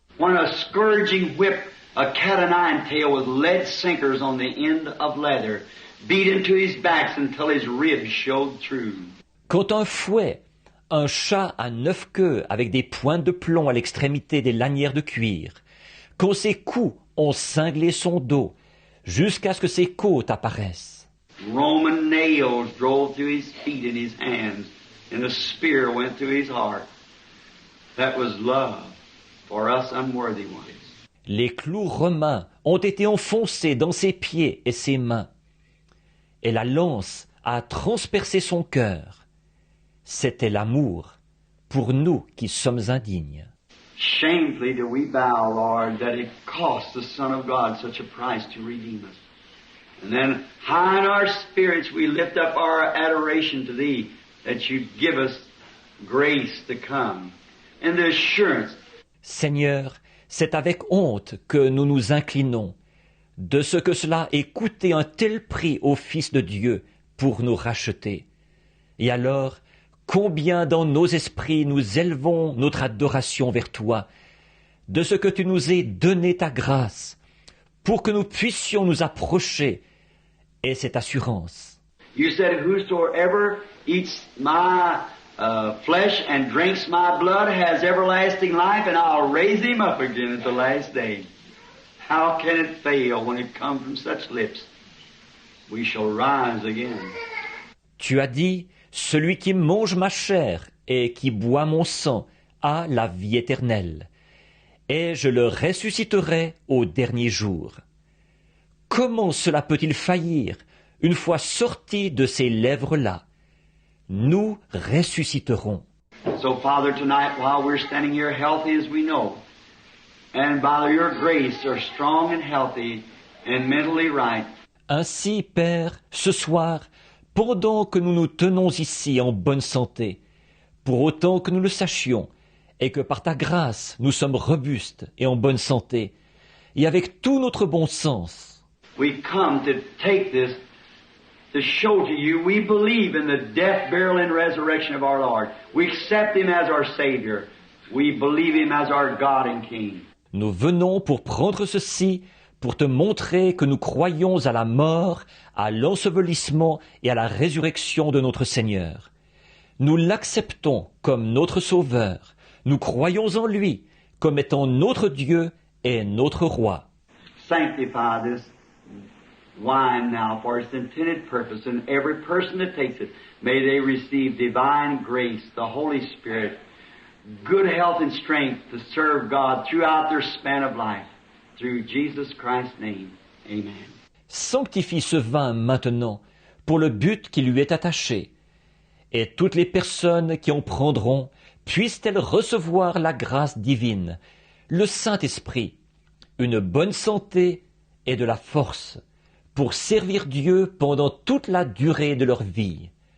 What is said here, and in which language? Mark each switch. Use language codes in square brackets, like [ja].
[en] When a scourging whip, a cat-o'-nine tail with lead sinkers on the end of leather, beat into his backs until his ribs showed through. [fr] Quand un fouet, un chat à 9 queues avec des pointes de plomb à l'extrémité des lanières de cuir, quand ses coups ont cinglé son dos, jusqu'à ce que ses côtes apparaissent. [en] Roman nails drove through his feet and his hands, and a spear went through his heart. That was love for us unworthy ones. [fr] Les clous romains ont été enfoncés dans ses pieds et ses mains, et la lance a transpercé son cœur. C'était l'amour pour nous qui sommes indignes. [en] Shamefully do we bow, Lord, that it cost the Son of God such a price to redeem us. And then high in our spirits we lift up our adoration to Thee, that You give us grace to come, and the assurance. [fr] Seigneur, c'est avec honte que nous nous inclinons de ce que cela ait coûté un tel prix au Fils de Dieu pour nous racheter. Et alors, combien dans nos esprits nous élevons notre adoration vers Toi, de ce que Tu nous aies donné Ta grâce, pour que nous puissions nous approcher, et cette assurance. [en] You said, whosoever eats my flesh and drinks my blood has everlasting life, and I'll raise him up again at the last day. How can it fail when it comes from such lips? We shall rise again. [fr] Tu as dit, celui qui mange ma chair et qui boit mon sang a la vie éternelle, et je le ressusciterai au dernier jour. Comment cela peut-il faillir une fois sorti de ces lèvres-là? Nous ressusciterons. [en] So, Father, tonight, while we're standing here healthy as we know, and by Your grace are strong and healthy and mentally right. [fr] Ainsi, Père, ce soir, pendant que nous nous tenons ici en bonne santé, pour autant que nous le sachions, et que par Ta grâce nous sommes robustes et en bonne santé, et avec tout notre bon sens, [en] we come to take this to show to You we believe in the death, burial, and resurrection of our Lord. We accept Him as our Savior. We believe Him as our God and King. [fr] Nous venons pour prendre ceci, pour Te montrer que nous croyons à la mort, à l'ensevelissement et à la résurrection de notre Seigneur. Nous l'acceptons comme notre Sauveur. Nous croyons en lui comme étant notre Dieu et notre Roi. [en] Sanctify this wine now for its intended purpose, and every person that takes it, may they receive divine grace, the Holy Spirit, good health and strength to serve God throughout their span of life. Through Jesus Christ's name. Amen. [fr] Sanctifie ce vin maintenant pour le but qui lui est attaché, et toutes les personnes qui en prendront puissent-elles recevoir la grâce divine, le Saint-Esprit, une bonne santé et de la force pour servir Dieu pendant toute la durée de leur vie.